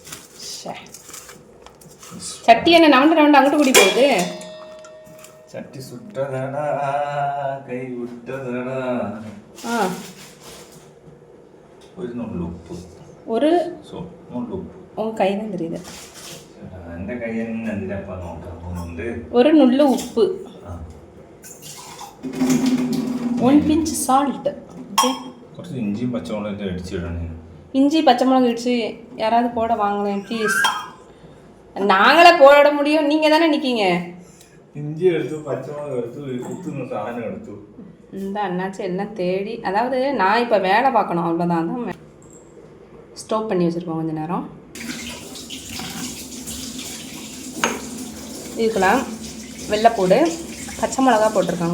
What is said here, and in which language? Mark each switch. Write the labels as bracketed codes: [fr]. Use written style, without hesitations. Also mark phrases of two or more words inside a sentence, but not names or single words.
[ta] சட்டி என்ன நவண்டு நவண்டு அங்கிட்டு கூடி போகுது. சட்டி சுட்டதடா கை விட்டதடா. ஒரு நுள்ளு உப்பு. ஒரு நுள்ளு உப்பு உங்கள் கை தான் தெரியுது. [ml] എൻ്റെ കയ്യിൽ എന്തിനാ നോക്കുന്നുണ്ട്. ഒരു നുള്ളു ഉപ്പ്, 1 [en] pinch salt. [ml] കുറച്ച് ഇഞ്ചിയും പച്ചമുളകും ഇടിച്ചിടണേ. [ta] இஞ்சி பச்சைமிளகு இடிச்சு யாராவது போட வாங்களேன் ப்ளீஸ். நாங்களே போட முடியும், நீங்கள் தானே நிற்கீங்க. இஞ்சி எடுத்து பச்சைமிளகு எடுத்து குத்துன சாதனம் எடுத்து இந்த அண்ணாச்சி எல்லாம் தேடி, அதாவது நான் இப்போ வேலை பார்க்கணும் அவ்வளோதான். தான் ஸ்டோப் பண்ணி வச்சுருக்கோம் கொஞ்சம் நேரம். இதுக்கெல்லாம் வெள்ளைப்பூடு பச்சை மிளகா போட்டிருக்காங்க.